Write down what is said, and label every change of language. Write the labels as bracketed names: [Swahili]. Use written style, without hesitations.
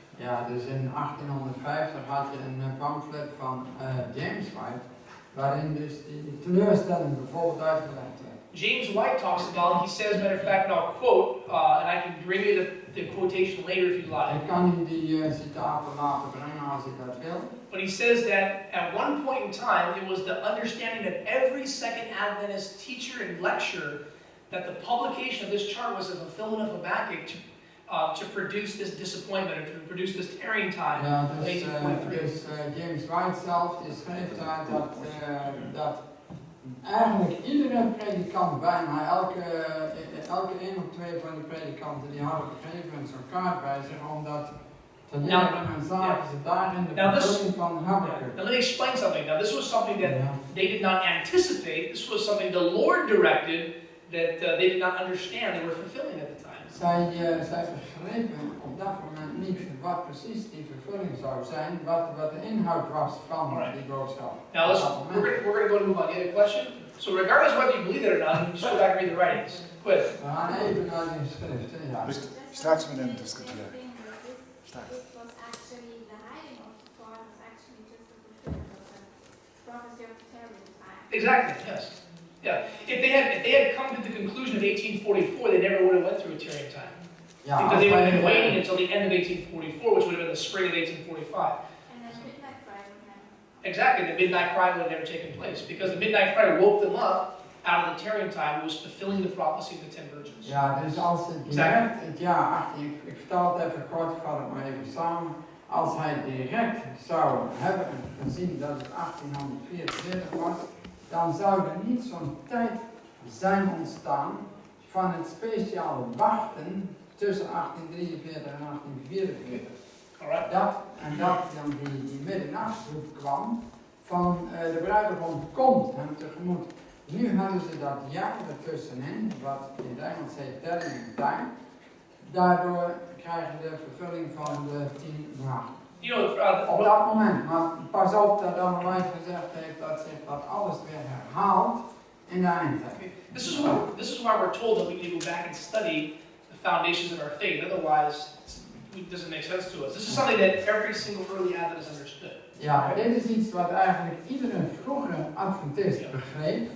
[Dutch] Ja, dus in 1850 had je een pamflet van James White, waarin dus die teleurstelling bijvoorbeeld uitgelegd werd. [English] James White talks about, he says, matter of fact, and I'll quote, and I can bring you the quotation later if you'd like. [Dutch] Ik kan u die citaten laten brengen als ik dat wil. [English] But he says that at one point in time, it was the understanding of every second Adventist teacher and lecturer that the publication of this chart was a fulfillment of Habakkuk to produce this disappointment, or to produce this tarrying time. [Dutch] Ja, [English] of 1843. [Dutch] dus James White zelf die schreef daar dat eigenlijk iedere predikant bijna, elke 1 of 2 van die predikanten die hadden gegeven zo'n kaart bij zich, omdat te leren en zagen ze daarin de vervulling van Habakkuk. [English] Now let me explain something. Now this was something that they did not anticipate. This was something the Lord directed that they did not understand they were fulfilling at the time. [Dutch] Zij begrepen op dat moment niet wat precies die vervulling zou zijn, wat de inhoud was van die boodschap. [English] Now we're going to move on. You have a question? So regardless of whether you believe it or not, you just go back and read the writings. Quick. [Dutch] We gaan even naar die schriften, ja. Dus straks met hem discussiëren. Straks. [English] This was actually the hiding of the thought was actually just the fulfillment of the prophecy of the tarrying time. Exactly. Yes. Yeah. If they had come to the conclusion of 1844, they never would have went through a tarrying time. [Dutch] Ja, [English] Because they would have been waiting until the end of 1844, which would have been the spring of 1845. And then midnight cry would happen. Exactly. The midnight cry would have never taken place because the midnight cry woke them up out of the tarrying time. It was fulfilling the prophecy of the 10 virgins. [Dutch] Ja, dus als het direct het jaar 18, ik vertel het even kort, ik vat het maar even samen. Als hij direct zou hebben gezien dat het 1844 was, dan zou er niet zo'n tijd zijn ontstaan van het speciale wachten tussen 1843 en 1844. [English] Alright. [Dutch] Dat dan die middernachtsroep kwam van de bruidegom komt hem tegemoet. Nu hebben ze dat jaar ertussenin, wat in het Engels heet telling time. Daardoor krijgen de vervulling van de 10 maanden. [English] You know, [Dutch] Op dat moment, maar pas op dat dan White gezegd heeft dat zich dat alles weer herhaalt in de eindtijd. [English] This is why we're told that we need to go back and study the foundations of our faith. Otherwise, it doesn't make sense to us. This is something that every single early Adventist understood. [Dutch] Ja, dit is iets wat eigenlijk iedere vroege Adventist begreep.